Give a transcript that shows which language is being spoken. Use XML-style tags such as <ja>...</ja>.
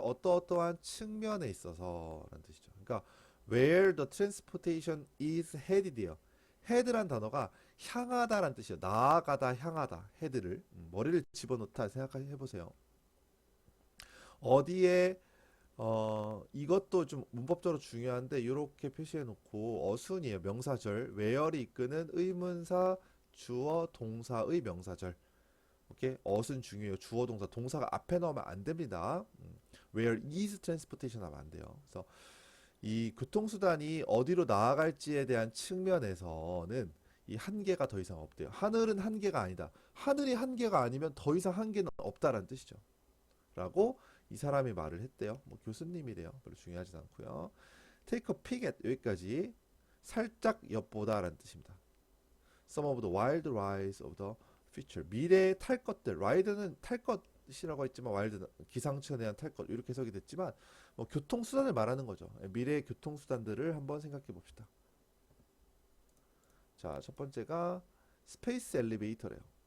<ko>어떠어떠한 측면에 있어서라는 뜻이죠. 그러니까</ko> <en>where the transportation is headed이에요.</en> <ko>head란 단어가 향하다라는 뜻이에요. 나아가다, 향하다. head를 머리를 집어넣다 생각해 보세요. 어디에 이것도 좀 문법적으로 중요한데 이렇게 표시해 놓고 어순이에요. 명사절 where이 이끄는 의문사 주어 동사의 명사절. 오케이? 어순 중요해요. 주어 동사 동사가 앞에 넣으면 안 됩니다.</ko> <en>where is transportation</en> <ko>하면 안 돼요. 그래서 이 교통수단이 어디로 나아갈지에 대한 측면에서는 이 한계가 더 이상 없대요. 하늘은 한계가 아니다. 하늘이 한계가 아니면 더 이상 한계는 없다라는 뜻이죠. 라고 이 사람이 말을 했대요. 뭐 교수님이래요. 별로 중요하진 않고요.</ko> <en>Take a peek at</en> <ko>여기까지 살짝 엿보다라는 뜻입니다.</ko> <en>Some of the wild rides of the future.</en> <ko>미래의 탈 것들. ride는 탈 것이라고 했지만 wild는 기상천외 대한 탈 것. 이렇게 해석이 됐지만 뭐 교통수단을 말하는 거죠. 미래의 교통수단들을 한번 생각해 봅시다. 자, 첫 번째가 스페이스 엘리베이터래요.</ko>